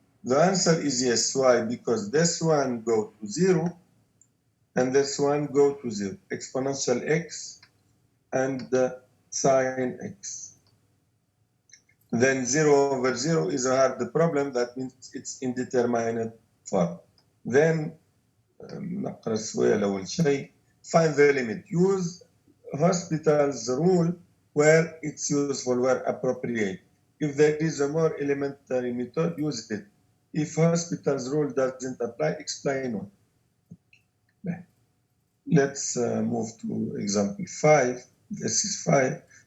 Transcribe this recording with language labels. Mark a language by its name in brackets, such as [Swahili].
[English] The answer is yes. Why? Because this one go to 0 and this one go to 0. Exponential x and sine x. Then 0 over 0 is a hard problem. That means it's indeterminate form. [Arabic] Then نقرأ السؤال أول شيء. [English] Find the limit. Use hospital's rule where it's useful, where appropriate. If there is a more elementary method, use it. If hospital's rule doesn't apply, explain why. Let's move to example 5. This is 5.